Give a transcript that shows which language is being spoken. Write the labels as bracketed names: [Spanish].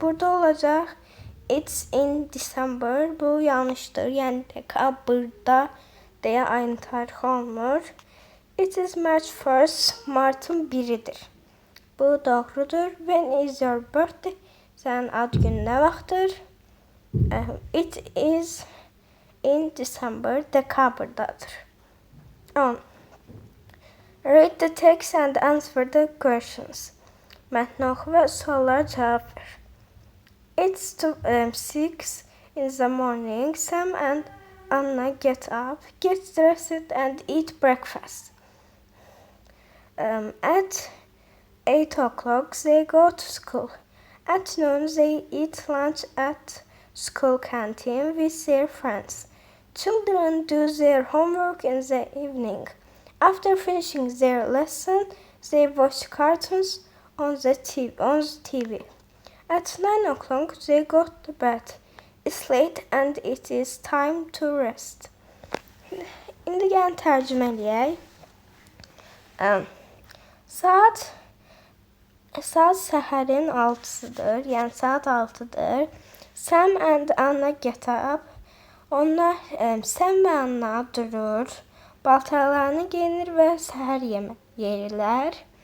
[Azerbaijani] Burada olacaq [English] it's in December. [Azerbaijani] Bu yanlışdır. Yəni dekabrda deyə ayın tarixi olmur. [English] It is March 1st. [Azerbaijani] Martın 1-idir. Bu doğrudur. [English] When is your birthday? [Azerbaijani] Sənin ad günün nə vaxtdır? [English] It is in December. [Azerbaijani] Dekabrdadır. [English] 10. Read the text and answer the questions. [Azerbaijani] Mətni oxu və suallara cavab ver. [English] It's 6 in the morning. Sam and Anna get up, get dressed and eat breakfast. At 8 o'clock they go to school. At noon they eat lunch at school canteen with their friends. Children do their homework in the evening. After finishing their lesson, they watch cartoons on the TV. At 9 o'clock they go to bed. It's late and it is time to rest. [Azerbaijani] İndi gəlin tərcümə eləyək. Saat səhərin 6-sıdır, yəni saat 6-dır. [English] Sam and Anna get up. [Azerbaijani] Onlar Sam və Anna durur, paltarlarını geyinir və səhər yeməyi yeyirlər.